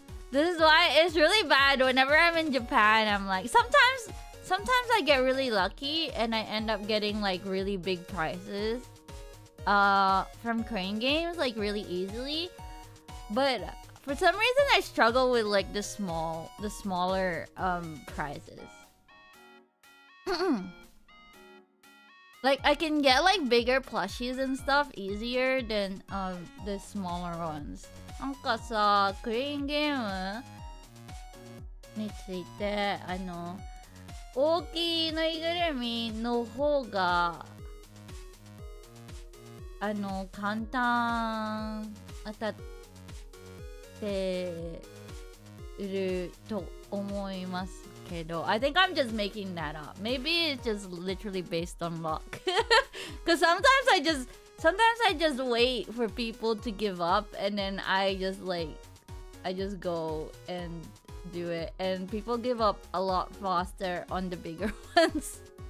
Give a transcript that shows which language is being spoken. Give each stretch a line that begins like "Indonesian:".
English: This is why it's really bad whenever I'm in Japan. I'm like, sometimes I get really lucky and I end up getting like really big prizes from crane games like really easily, but for some reason I struggle with like the smaller prizes. Like I can get like bigger plushies and stuff easier than the smaller ones.
Japanese: なんかさ、クレーンゲームについて大きいぬいぐるみの方が簡単当たってると思いますけど、
English: I think I'm just making that up. Maybe it's just literally based on luck. Because sometimes I just wait for people to give up, and then I just go and do it, and people give up a lot faster on the bigger ones.